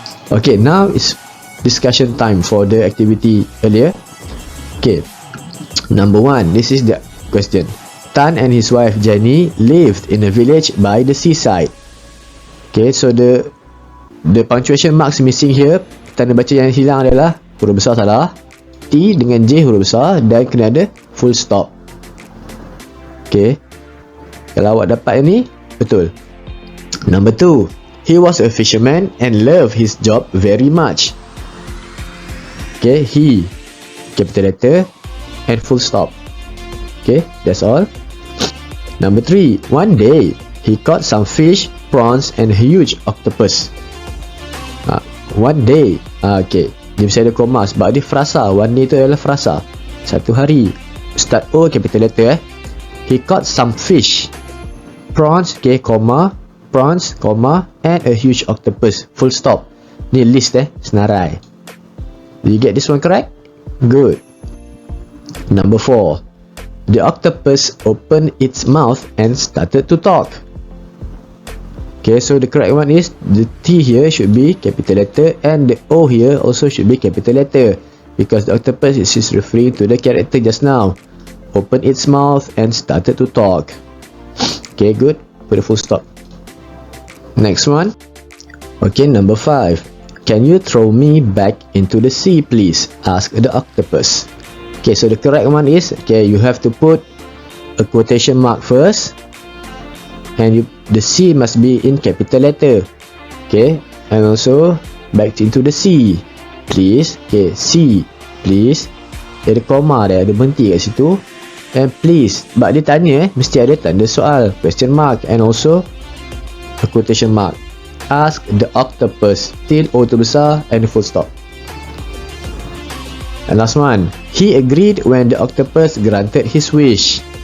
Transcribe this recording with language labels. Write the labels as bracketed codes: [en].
[en] Okay, now it's discussion time for the activity earlier. Okay, number 1, this is the question. Tan and his wife Jenny lived in a village by the seaside. Okay, so the punctuation marks missing here. [ms] Tanda baca yang hilang adalah huruf besar salah, T dengan J huruf besar, dan kena ada full stop. Okay, kalau awak dapat ini, betul. [en] Number 2, he was a fisherman and loved his job very much. Okay, he, capital letter, and full stop. Okay, that's all. Number 3, one day he caught some fish, prawns and a huge octopus. [ms] One day, okay, dia mesti ada koma sebab dia frasa. One day tu adalah frasa, satu hari. [en] Start O, capital letter. He caught some fish, prawns, okay, koma, prawns, koma, and a huge octopus, full stop. [ms] Ni list senarai. [en] Did you get this one correct? Good. Number 4, the octopus opened its mouth and started to talk. Okay, so the correct one is the T here should be capital letter and the O here also should be capital letter, because the octopus is referring to the character just now. Open its mouth and started to talk. Okay, good. Put a full stop. Next one. Okay, number 5. Can you throw me back into the sea, please? Asked the octopus. Okay, so the correct one is, okay, you have to put a quotation mark first, and the C must be in capital letter. Okay, and also back into the sea, please. Okay, C, please. [ms] Dia ada koma dia, ada berhenti kat situ. [en] And please, [ms] sebab dia tanya mesti ada tanda soal, [en] question mark, and also a quotation mark. Ask the octopus, till O [ms] tu besar [en] and full stop. And last one, he agreed when the octopus granted his wish.